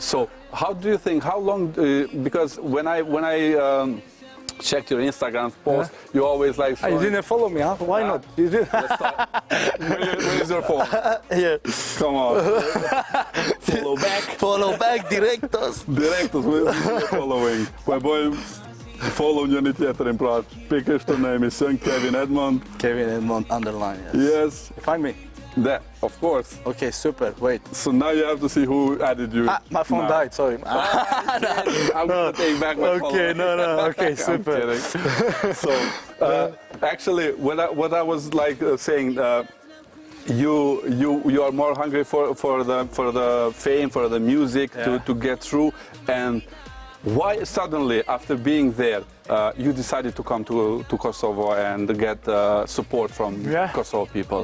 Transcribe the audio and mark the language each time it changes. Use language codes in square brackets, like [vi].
[en] So how do you think? How long? Because when I checked your Instagram post, you always like... You didn't follow me, huh? Why not? You did. Where is your phone? Here. Come on. Follow back. Follow back, directos. Directos, we're following. [sq] Po bojmë follow njëri tjetrin, pra pikërisht të në emision Kevin Edmond. [en] Kevin Edmond underline, Yes. You find me? That, of course. Okay, super. Wait. So now you have to see who added you. My phone died, sorry. I'm going to take back my phone. Okay, no, okay, super. So, actually, what I was like saying, you are more hungry for the fame, for the music to get through, and why suddenly, after being there, you decided to come to Kosovo and get support from Kosovo people?